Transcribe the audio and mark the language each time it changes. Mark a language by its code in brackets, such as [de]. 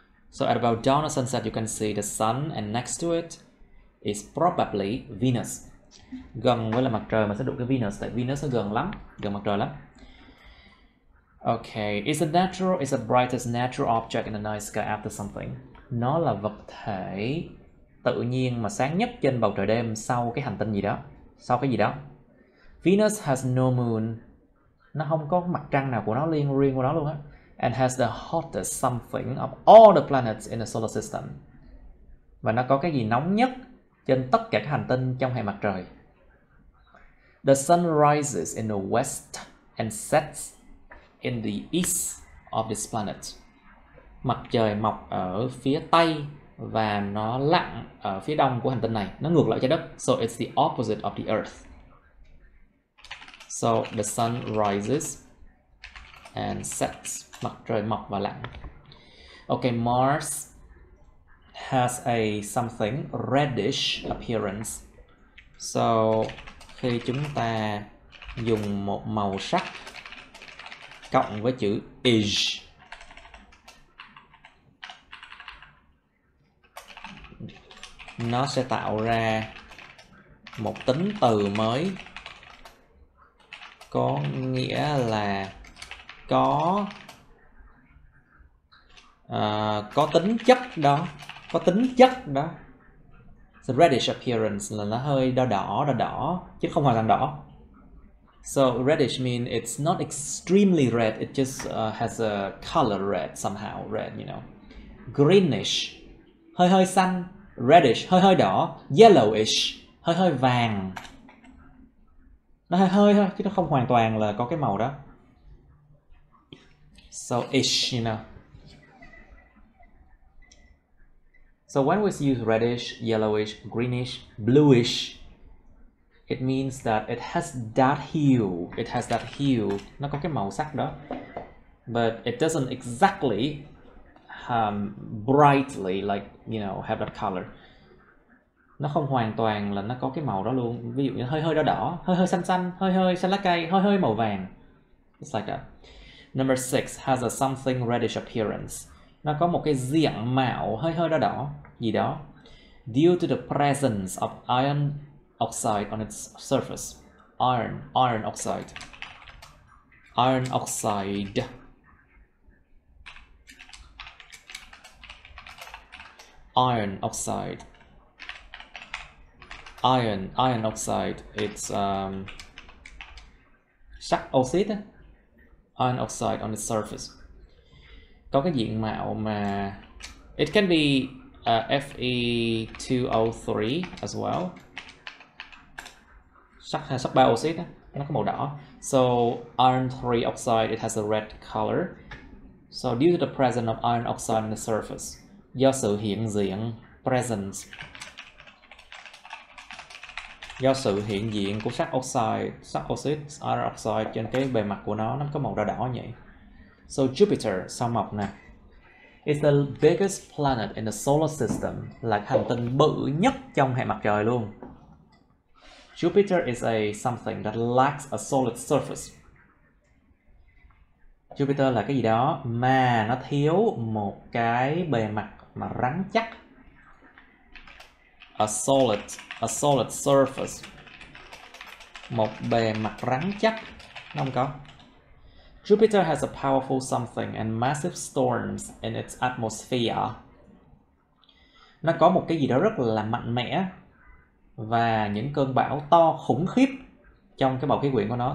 [en] So at about dawn or sunset you can see the sun, and next to it is probably Venus. [vi] Gần với là mặt trời mà sẽ đụng cái Venus, tại Venus nó gần lắm, gần mặt trời lắm. [en] Okay, it's the brightest natural object in the night sky after something. [vi] Nó là vật thể tự nhiên mà sáng nhất trên bầu trời đêm sau cái hành tinh gì đó, sau cái gì đó. [en] Venus has no moon. [vi] Nó không có mặt trăng nào của nó riêng của nó luôn á. [en] And has the hottest something of all the planets in the solar system. [vi] Và nó có cái gì nóng nhất trên tất cả các hành tinh trong hệ mặt trời. [en] The sun rises in the west and sets in the east of this planet. [vi] Mặt trời mọc ở phía tây và nó lặn ở phía đông của hành tinh này. Nó ngược lại trái đất. [en] So it's the opposite of the earth. So the sun rises and sets. [vi] Mặt trời mọc và lặn. [en] Okay, Mars has a something reddish appearance. [vi] So khi chúng ta dùng một màu sắc cộng với chữ ish, nó sẽ tạo ra một tính từ mới, có nghĩa là có tính chất đó, có tính chất đó. [en] The reddish appearance [vi] là nó hơi đỏ chứ không hoàn toàn đỏ. [en] So reddish means it's not extremely red, it just has a color red somehow, red, you know. [vi] Greenish, hơi xanh. Reddish, hơi đỏ. Yellowish, hơi vàng. Nó hơi thôi, chứ nó không hoàn toàn là có cái màu đó. [en] So ish, you know. So when we use reddish, yellowish, greenish, bluish, it means that it has that hue. It has that hue. [vi] Nó có cái màu sắc đó. [en] But it doesn't exactly brightly like, you know, have that color. [vi] Nó không hoàn toàn là nó có cái màu đó luôn. Ví dụ như hơi đỏ, hơi xanh, hơi xanh lá cây, hơi màu vàng. [en] It's like that. Number 6 has a something reddish appearance. [vi] Nó có một cái diện mạo hơi đỏ gì đó. [en] Due to the presence of iron oxide on its surface. Iron oxide. Iron oxide. Iron oxide. Iron oxide. It's sắt oxide. Iron oxide on its surface. [vi] Có cái diện mạo mà [en] it can be Fe2O3 as well. [vi] Sắt 3 oxide, nó có màu đỏ. [en] So iron 3 oxide, it has a red color. So due to the presence of iron oxide on the surface, [vi] do sự hiện diện [en] presence [vi] Do sự hiện diện của sắt oxide, iron oxide trên cái bề mặt của nó có màu đỏ đỏ vậy. [en] So Jupiter, [vi] sao Mộc nè, [en] is the biggest planet in the solar system, [vi] là hành tinh bự nhất trong hệ mặt trời luôn. [en] Jupiter is a something that lacks a solid surface. [vi] Jupiter là cái gì đó mà nó thiếu một cái bề mặt mà rắn chắc. [en] A solid surface. [vi] Một bề mặt rắn chắc. Nó không có. [en] Jupiter has a powerful something and massive storms in its atmosphere. [vi] Nó có một cái gì đó rất là mạnh mẽ và những cơn bão to khủng khiếp trong cái bầu khí quyển của nó.